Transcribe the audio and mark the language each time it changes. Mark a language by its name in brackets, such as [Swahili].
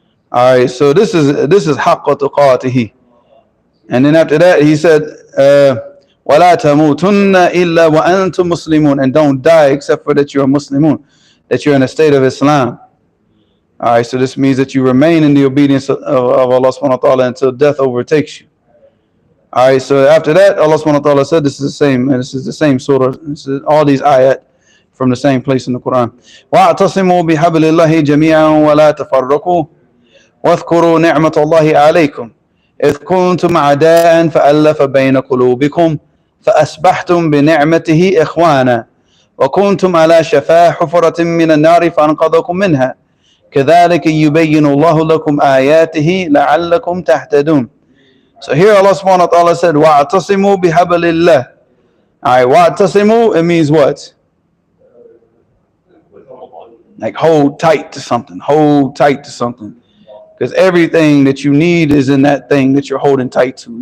[English] All right, so this is haqqa tuqatihi. And then after that, he said, [Arabic] وَلَا تَمُوتُنَّ إِلَّا وَأَنْتُمْ مُسْلِمُونَ, [English] and don't die except for that you're a Muslimun, that you're in a state of Islam. All right, so this means that you remain in the obedience of Allah subhanahu wa ta'ala until death overtakes you. All right, so after that, Allah subhanahu wa ta'ala said, this is the same surah, this is all these ayat from the same place in the Quran. [Arabic] وَاعْتَصِمُوا بِحَبْلِ اللَّهِ جَمِيعًا وَلَا تَفَرَّقُوا وَاذْكُرُوا نِعْمَةَ اللَّهِ عَلَيْكُمْ إذ كنتم أعداء فألف بين قلوبكم فأصبحتم بنعمته إخوانا وكنتم على شفا حفرة من النار فأنقذكم منها كذلك يبين الله لكم آياته لعلكم تهتدون. [English] So here Allah subhanahu wa ta'ala said, [Arabic] وَاعْتَصِمُوا بِحَبْلِ اللَّهِ. [English] Alright, وَاعْتَصِمُوا, it means what? Like hold tight to something, hold tight to something. Because everything that you need is in that thing that you're holding tight to.